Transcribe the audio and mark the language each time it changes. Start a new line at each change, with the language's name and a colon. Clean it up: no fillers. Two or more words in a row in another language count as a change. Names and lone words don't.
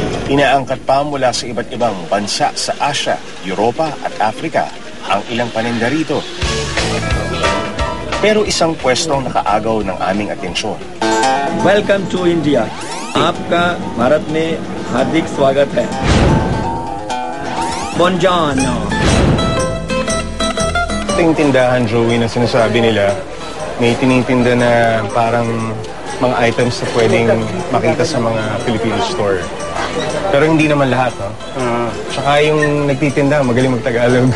Filipino: Inaangkat pa mula sa iba't ibang bansa sa Asia, Europa at Africa ang ilang paninda rito. Pero isang pwestong nakaagaw ng aming atensyon.
English: Welcome to India.
Hindi: आपका भारत में हार्दिक स्वागत है.
Filipino: Buongiorno. Ito yung tindahan, Joey, na sinasabi nila. May tinitinda na parang mga items na pwedeng makita sa mga Filipino store. Pero hindi naman lahat, no? Tsaka yung nagtitinda, magaling mag-Tagalog.